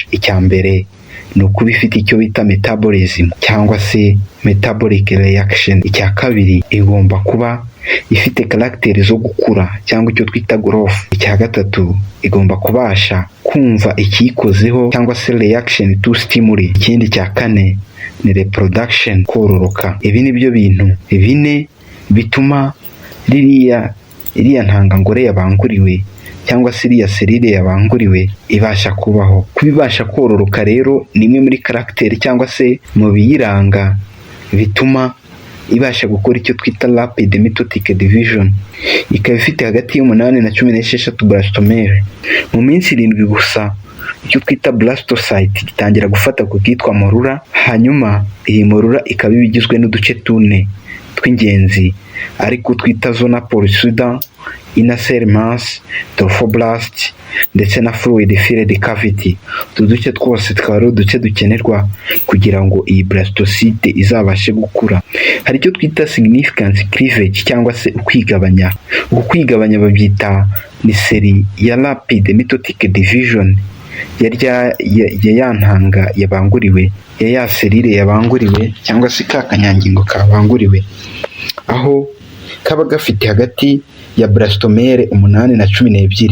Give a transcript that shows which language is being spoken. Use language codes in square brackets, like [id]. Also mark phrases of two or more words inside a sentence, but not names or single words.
[rw] Icya mbere ni ukuba ifite icyo bita metabolism cyangwa se [en] metabolic reaction. [rw] Icya kabiri, igomba kuba ifite karagiteri zo gukura cyangwa icyo twita growth. Icya gatatu, igomba kubasha kumva ikiyikozeho cyangwa se [en] reaction to stimuli. [rw] Ikindi cya kane ni reproduction, kororoka. Ibi ni byo bintu 4 bituma iriya ntangangore yabanguriwe cyangwa se iriya selile yabanguriwe ibasha kubaho. Kubibasha kororoka rero ni imwe muri karagiteri cyangwa se mu biyiranga bituma ibasha gukora icyo twita [en] rapid mitotic division. [rw] Ikaba ifite hagati y'8 na 16 blastomere. Mu minsi 7 gusa icyo twita blastocyte gitangira gufata ku kitwa morula, hanyuma iyi morula ikaba ibigizwe n'uduce 4 tw'ingenzi ariko twita [en] zona pellucida, inner cell mass, trophoblast [rw] ndetse na [en] fluid filled cavity. [rw] Utu duce twose tukaba ari uduce dukenerwa kugira ngo iyi blastocyte izabashe gukura. Hari icyo twita [en] significant cleavage [rw] cyangwa se ukwigabanya. Ukwigabanya babyita ni seri ya [en] rapid mitotic division [rw] ya ntanga yabanguriwe, ya selile yabanguriwe cyangwa se ka kanyangingo kabanguriwe, aho kaba gafite hagati ya blastomere 8 na 12.